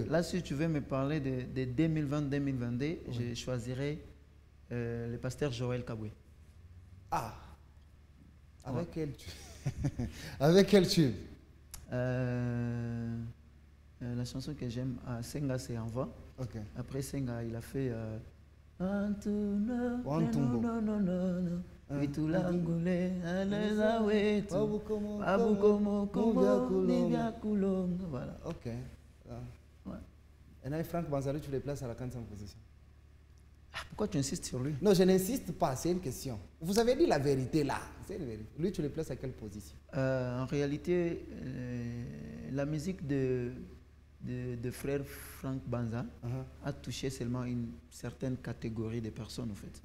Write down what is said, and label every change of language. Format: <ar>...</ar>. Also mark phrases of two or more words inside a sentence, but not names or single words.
<fr>Là, si tu veux me parler de 2020-2022, je choisirais le pasteur Joël Kaboué. Ah. Avec quel tube? Avec quel tube? La chanson que j'aime, Senga, c'est Envoi. Ok. Après Senga, il a fait Antuna, Wantumbo. no. Vitulangule, aleza wetu, Babu komo, Nivya Kulonga. Voilà. Ok. Ouais. Et là, Franck Banzalo, tu les places à la 4e position. Ah, pourquoi tu insistes sur lui? Non, je n'insiste pas, c'est une question. Vous avez dit la vérité là. C'est une vérité. Lui, tu le places à quelle position? En réalité, la musique de frère Franck Banza a touché seulement une certaine catégorie de personnes, en fait.</fr>